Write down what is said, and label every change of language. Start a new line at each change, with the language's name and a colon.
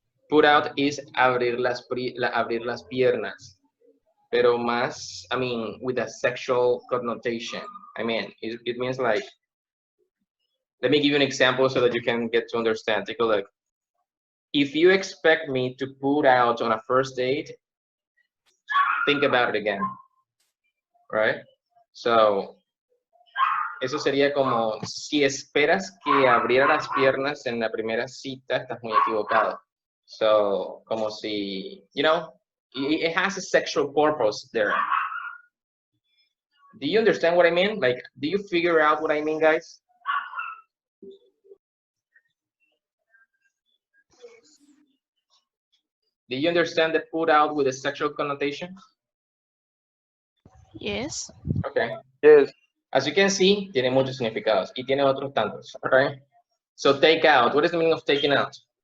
English: Put out is
Spanish: abrir las piernas. Pero más,
English: I mean, with a sexual connotation. I mean, it means like, let me give you an example so that you can get to understand. Take a look. If you expect me to put out on a first date, think about it again, right?
Spanish: So, eso sería como, si esperas que abriera las piernas en la primera cita, estás muy equivocado.
English: So,
Spanish: como si,
English: you know, it has a sexual purpose there. Do you understand what I mean? Like, do you figure out what I mean, guys? Do you understand the put out with a sexual connotation? Yes. Okay. Yes.
Spanish: As you can see, tiene muchos significados y tiene otros tantos, okay?
English: So take out, what is the meaning of taking out?